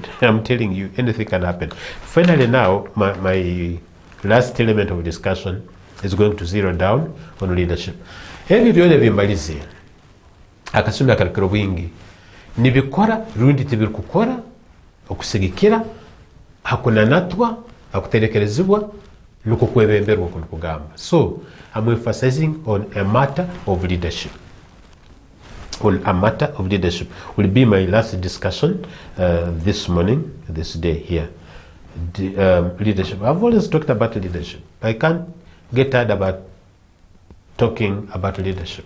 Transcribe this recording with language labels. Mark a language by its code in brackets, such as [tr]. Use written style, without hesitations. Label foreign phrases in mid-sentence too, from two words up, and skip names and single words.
[en] I'm telling you, anything can happen. Finally, now, my last element of discussion is going to zero down on leadership. [ttj] Ebi byone bimbalize akasomya karikiro bwingi nibikora rundi tibiri kukora okusigikira hakunanatwa hakuterekerezibwa nuko kwebemberwa kuno kugamba. [en] So I'm emphasizing on a matter of leadership. On a matter of leadership will be my last discussion this morning, this day here. Leadership. I've always talked about leadership. I can't get tired about talking about leadership.